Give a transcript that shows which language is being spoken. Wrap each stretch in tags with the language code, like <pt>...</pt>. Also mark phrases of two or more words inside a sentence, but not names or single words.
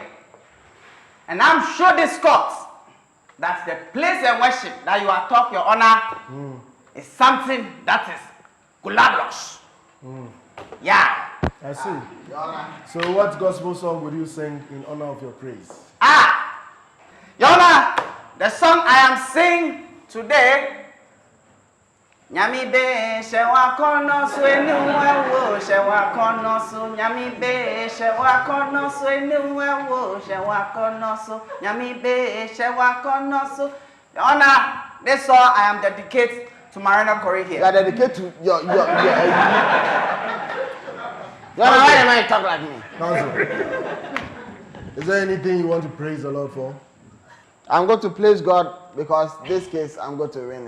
<en>And I'm sure this court, that the place and worship that you are talking, Your Honor, is something that is glorious. Yeah. I see. Your Honor. So what gospel song would you sing in honor of your praise? Your Honor, the song I am singing today, Nyami be shewa kono so eniwewo shewa kono so Nyami be shewa kono so eniwewo shewa kono so Nyami be shewa kono so. Your Honor, this song I am dedicated to Marina Corey here. You are dedicated to your Your Honor, why am I talk like me? Counsel. Is there anything you want to praise the Lord for? I'm going to praise God because this case I'm going to win it.</en>